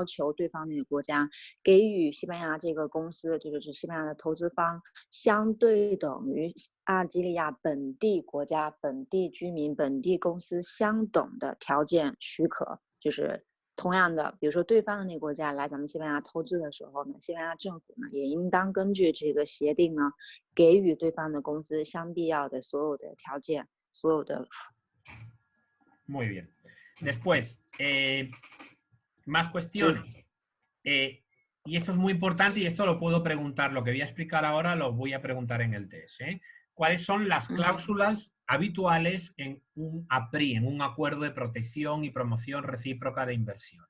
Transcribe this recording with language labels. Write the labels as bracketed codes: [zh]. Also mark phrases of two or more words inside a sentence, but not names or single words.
[zh] 求对方那个国家给予西班牙这个公司，就是西班牙的投资方相对等于阿尔及利亚本地国家、本地居民、本地公司相等的条件许可，就是同样的，比如说对方的那个国家来咱们西班牙投资的时候呢，西班牙政府呢也应当根据这个协定呢，给予对方的公司相必要的所有的条件，所有的。 [es] Muy bien. Después, más cuestiones. Y esto es muy importante y esto lo puedo preguntar. Lo que voy a explicar ahora lo voy a preguntar en el test. ¿Cuáles son las cláusulas habituales en un APRI, en un acuerdo de protección y promoción recíproca de inversiones?